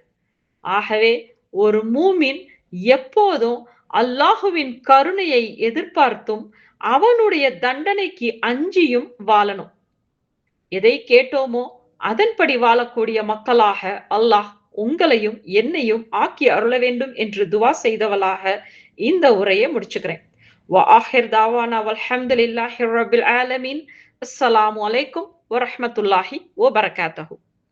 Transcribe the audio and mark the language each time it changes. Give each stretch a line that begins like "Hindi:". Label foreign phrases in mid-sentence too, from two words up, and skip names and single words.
Tamil: ஆகவே ஒரு மூமின் எப்போதும் அல்லாஹுவின் கருணையை எதிர்பார்த்தும் அவனுடைய தண்டனைக்கு அஞ்சியும் வாழணும். எதை கேட்டோமோ அதன்படி வாழக்கூடிய மக்களாக அல்லாஹ் உங்களையும் என்னையும் ஆக்கி அருள வேண்டும் என்று துவா செய்தவளாக இந்த உரையை முடிச்சுக்கிறேன்.
Arabic: وآخر دعوانا والحمد لله رب العالمين. السلام عليكم ورحمة الله وبركاته.